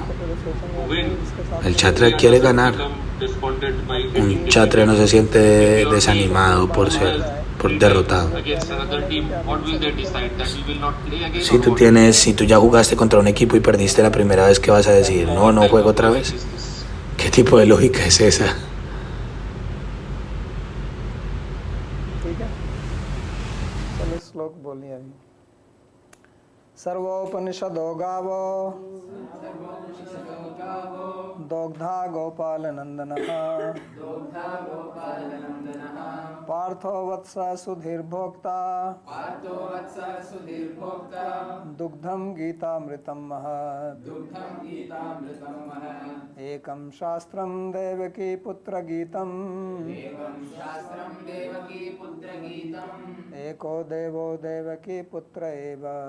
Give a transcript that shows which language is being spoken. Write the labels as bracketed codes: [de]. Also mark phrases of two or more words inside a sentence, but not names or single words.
[es] El kshatriya quiere ganar. Un kshatriya no se siente desanimado por derrotado. Si tú ya jugaste contra un equipo y perdiste la primera vez, ¿qué vas a decir? No juego otra vez. ¿Qué tipo de lógica es esa? [hi] ठीक है चलो श्लोक बोलिए अभी [sa] सर्वोपनिषदो गावो दोग्धा गोपाल नंदनः पार्थो वत्स सुधीर्भोक्ता दुग्धं गीतामृतं महत् एकं शास्त्रं देवकी पुत्र गीतम् एको देवो देवकी पुत्र एव